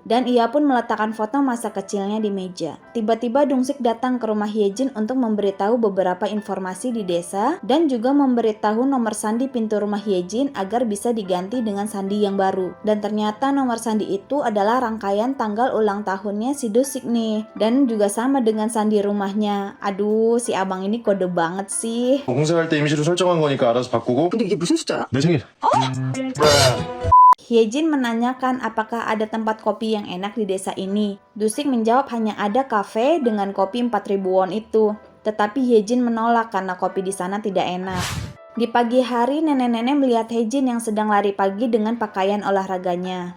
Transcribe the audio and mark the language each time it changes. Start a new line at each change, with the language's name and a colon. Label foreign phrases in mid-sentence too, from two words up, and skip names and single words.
Indonesian: Dan ia pun meletakkan foto masa kecilnya di meja. Tiba-tiba Dungsik datang ke rumah Hyejin untuk memberitahu beberapa informasi di desa dan juga memberitahu nomor sandi pintu rumah Hyejin agar bisa diganti dengan sandi yang baru. Dan ternyata nomor sandi itu adalah rangkaian tanggal ulang tahunnya si Dusik nih. Dan juga sama dengan sandi rumahnya. Aduh, si abang ini kode banget sih.
Korean: 공사할 때 임시로 설정한 거니까 알아서 바꾸고. 근데 이게 무슨 숫자야? 내 생일.
Indonesian: Hyejin menanyakan apakah ada tempat kopi yang enak di desa ini. Dusik menjawab hanya ada kafe dengan kopi 4.000 won itu. Tetapi Hyejin menolak karena kopi di sana tidak enak. Di pagi hari, nenek-nenek melihat Hyejin yang sedang lari pagi dengan pakaian olahraganya.